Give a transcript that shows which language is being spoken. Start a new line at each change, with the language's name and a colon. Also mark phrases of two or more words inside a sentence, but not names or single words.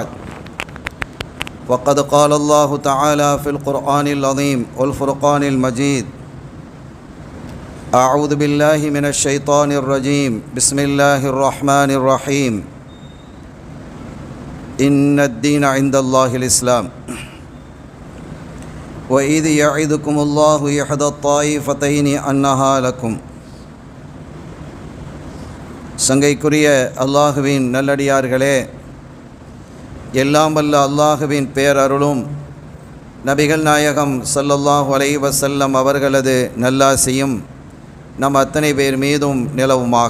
Arabic: وقد قال الله تعالى في القرآن العظيم والفرقان المجيد: أعوذ بالله من الشيطان الرجيم، بسم الله الرحمن الرحيم. إن الدين عند الله الإسلام. وإذ يعظكم الله إحدى الطائفتين أنها لكم.
Tamil: சங்கைக்குரிய அல்லாஹுவின் நல்லடியார்களே, எல்லாம் வல்ல அல்லாஹுவின் பேரருளும் நபிகள் நாயகம்
Arabic: صلى الله عليه وسلم
Tamil: அவர்களது நல்லாசியும் நம் அத்தனை பேர் மீதும் நிலவுமாக.